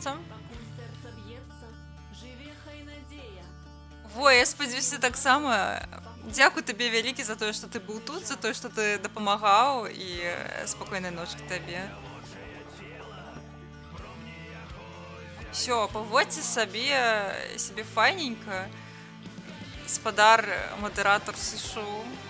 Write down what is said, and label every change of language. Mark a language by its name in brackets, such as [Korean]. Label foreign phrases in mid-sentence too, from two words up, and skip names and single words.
[Ukrainian] Пакуль серце б'ється, живе хай надія. [Belarusian] Во, я спадзяюся таксама. Дзякуй табе вялікі за тое, што ты быў тут, за тое, што ты дапамагаў і спакойнай ночкі табе. Всё, паводзьце сябе файненька. Спадар мадэратар сышоў.